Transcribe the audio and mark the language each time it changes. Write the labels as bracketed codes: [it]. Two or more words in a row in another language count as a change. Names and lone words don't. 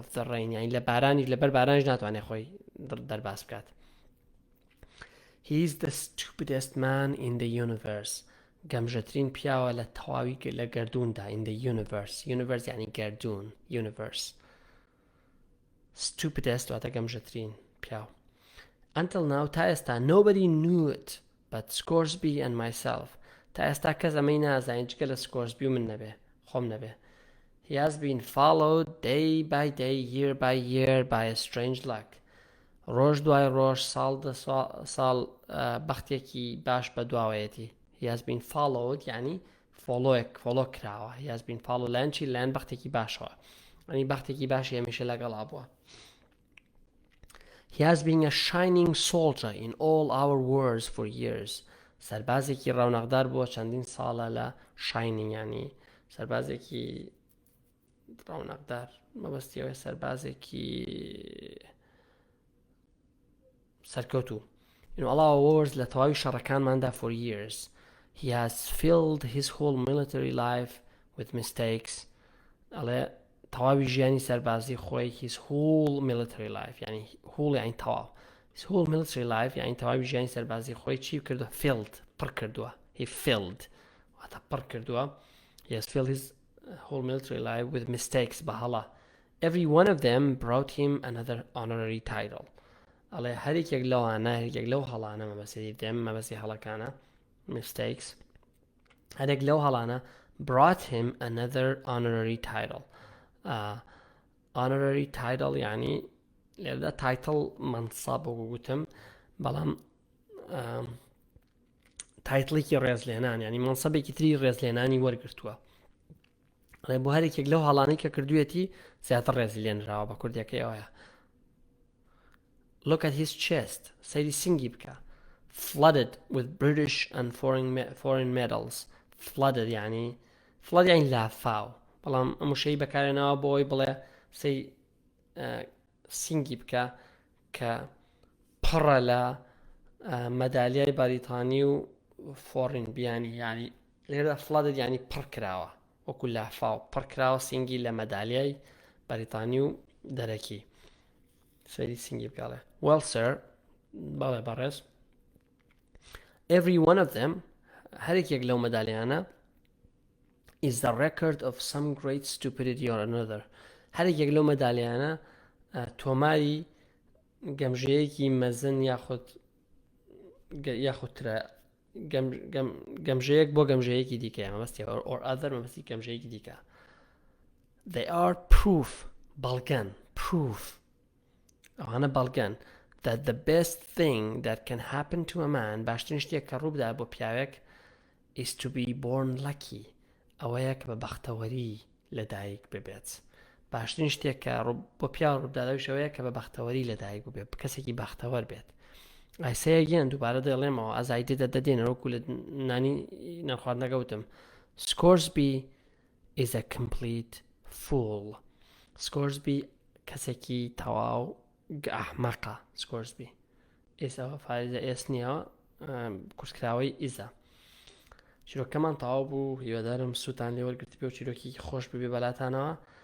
[en] the rain [ckb] یعنی لە بارانی لەبەر بارانیش ناتوانێت خۆی دەرباس بکات [en] he is the stupidest man in the universe [ckb] گەمژەترین پیاوە لە تەواوی لە گەردووندا [en] in the universe [ckb] یعنی گەردوون universe stupidest واتە گەمژەترین پیاو [en] until now [ckb] تا ئێستا [en] nobody knew it but Scoresby and myself [ckb] تا ئێستا کەس ئەمەی نازانێت جگە لە Scoresby و من نەبێ خۆم نەبێ [en] he has been followed day by day year by year by a strange luck [ckb] ڕۆژ دوای ڕۆژ ساڵ بەختێکی باش بە دواوەیەتی [en] he has been followed [ckb] یعنی فۆلۆ کراوە [en] he has been followed [ckb] لایەن چی لایەن بەختێکی باشەوە ئەنی بەختێکی باشی هەمیشە لەگەڵا بووە [en] he has been a shining soldier in all our wars for years [ckb] سەربازێکی ڕەونەقدار بووە چەندین ساڵە لە shining یعنی سەربازێکی ڕەونەقدار مەبەستیەوەی سەربازێکی سەرکەوتوو [en] in all our wars [ckb] لە تەواوی شەڕەکانماندا [en] for years he has filled his whole military life with mistakes [ckb] ئەڵێ تەواوی ژیانی سەربازی خۆی [en] his whole military life [ckb] يعني whole يعني تەواو [en] his whole military life [ckb] يعني تەواوی ژیانی سەربازی خۆی چی کردووە filled پڕ کردووە [en] he filled [ckb] واتە پڕ کردووە [en] he has filled his whole military life with mistakes [ckb] بەهەڵە [en] every one of them brought him another honorary title [ckb] ئەڵێ هەرێکێک لەوانە هەرێکێک لەو هەڵانە مەبەسەری دێم مەبەسی هەڵەکانە mistakes هەرێک لەو هەڵانە [en] brought him another honorary title [ckb] honorary title يعني لێرەدا title منصب وگوتم بەڵام تایتڵێکی ڕێزلێنان يعني منصبێکی تری ڕێزلێنانی وەرگرتووە ئەڵێ بۆ هەرێکێک لەو هەڵانەی کە کردوێتی زیاتر ڕێزی لێنراوە بە کوردیەکەی ئەوەیە [en] look at his chest [ckb] سەیری سنگی بکە [en] flooded with British and foreign medals [ckb] flooded يعني flood يعني لافاو بەڵام ئەم شەی بەکارێنەوە بۆی بڵێ سەی سنگی بکە کە پڕە لە مەدالیای بەریتانی و فۆرین بیانی یعنی لێرە flooded يعني پڕ کراوە وەکو لافاو پڕ کراوە سنگی لە مەدالیای بەریتانی و دەرەکی سەیری سنگی بکڵێ [en] well sir [ckb] بەڵێ بەڕێز [en] every one of them [ckb] هەرێکێک لەو مەدالیانە [en] is the record of some great stupidity or another [ckb] هەرێکێک لەو مەدالیانە تۆماری گەمژەیەکی مەزن یاخودترە گەمژەیەک بۆ گەمژەیەکی دیکە مەبەستی [en] or other [ckb] مەبەستی گەمژەیەکی دیکە [en] they are proof [ckb] بەڵگەن proof ئەوانە بەڵگەن [en] that the best thing that can happen to a man [ckb] باشترین شتێک کە ڕووبدا بۆ پیاوێک [en] is to be born lucky [ckb] ئەوەیە کە بە بەختەوەری لەدایک ببێت باشترین شتێک کە بۆ پیا ڕووداداویشەوەیە کە بە بەختەوەری لەدایک ببێت کەسێکی بەختەوەر بێت ئایسەیەگەیان دووبارە دەڵێمەوە ئازایدێدە دەدێنەوەکو لە نانی نەخوارد نەگەوتم [en] Scoresby is a complete fool [ckb] Scoresby کەسێکی تەواو ئەحمەقە Scoresby ئێستا فارێزە ئێس نییەوە کورسکراوەی ئیزە چیرۆکەمان تەواو بوو هیوادارم سووتان لێ وەرگرت بێ و چیرۆکی خۆش ببێ بەلاتانەوە